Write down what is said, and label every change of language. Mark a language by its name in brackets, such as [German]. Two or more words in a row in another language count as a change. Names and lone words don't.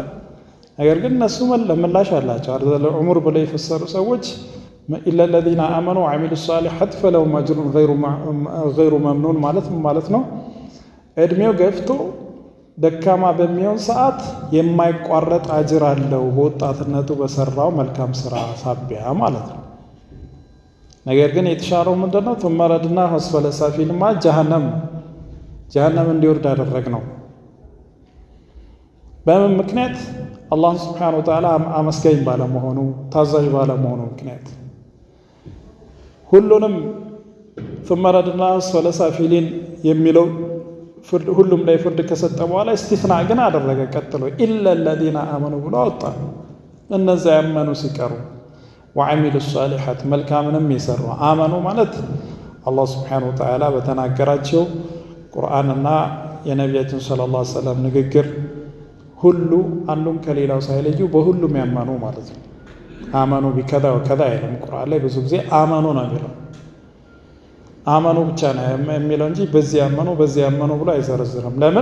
[Amharic] ነገር ግን እነሱ ምላሽ አላቸው። [Arabic] أرذل العمر [Amharic] ብለው የፈሰሩ ሰዎች [Arabic] إلا الذين آمنوا وعملوا الصالحات فلهم أجر غير ممنون [Amharic] ማለት ነው። እድሜው ገፍቶ ደካማ በሚሆን ሰዓት የማይቋረጥ አጅር አለው በወጣትነቱ በሰራው መልካም ስራ ሳቢያ ማለት ነው። ነገር ግን የተሻለው ምንድነው? [Arabic] ثم رددناه أسفل سافلين [Amharic] ጀሃነም እንዲወርድ አደረግነው። በምን ምክንያት? [Arabic] الله سبحانه وتعالى [Amharic] አመስጋኝ ባለመሆኑ፣ ታዛዥ ባለመሆኑ ምክንያት ሁሉንም [Arabic] ثم ردنا أسفل سافلين [Amharic] የሚለው ሁሉም ላይ ፍርድ ከሰጠ በኋላ استثناء ግን አደረገ ቀጥሎ [Arabic] إلا الذين آمنوا [Amharic] ብሎ አወጣ እነዛ ያመኑ ሲቀሩ [Arabic] وعملوا الصالحات [Amharic] መልካምንም የሰሩ አመኑ ማለት አላህ [Arabic] سبحانه وتعالى [Amharic] በተናገራቸው ቁርአንና የነቢያችን [Arabic] صلى الله عليه وسلم [Amharic] ንግግር ሁሉ አንዱም ከሌላው ሳይለዩ በሁሉም ያመኑ ማለት ነው። አመኑ [Arabic] بكذا وكذا [Amharic] አይልም ቁርአን ላይ ብዙ ጊዜ አመኑ ነው የሚለው። አመኑ ብቻ ነው የሚለው እንጂ በዚህ ያመኑ ብሎ አይዘረዝርም። ለምን?